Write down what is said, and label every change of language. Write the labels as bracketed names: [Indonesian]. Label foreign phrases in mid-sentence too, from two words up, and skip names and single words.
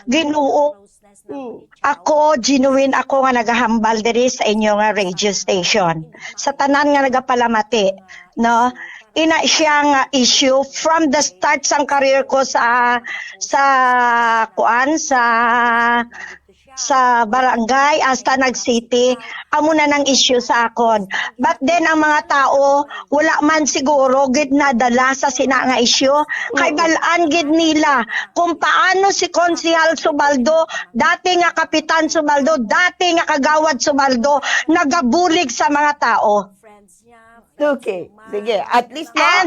[Hiligaynon] Ginoo, ako genuine ako nga nagahambal diri sa inyo nga radio station. Sa tanan nga nagapalamati, no? Ina siya nga issue [English] from the start [Hiligaynon] sang career ko sa barangay hasta nag-city, amo na nang issue sa akon. [English] But then [Hiligaynon] ang mga tao wala man siguro gid nadala sa sina nga issue, kay balaan gid nila kung paano si Konsehal Subaldo, dati nga Kapitan Subaldo, dati nga Kagawad Subaldo nagabulig sa mga tao. Okay, sige. [English] At least [Hiligaynon] na.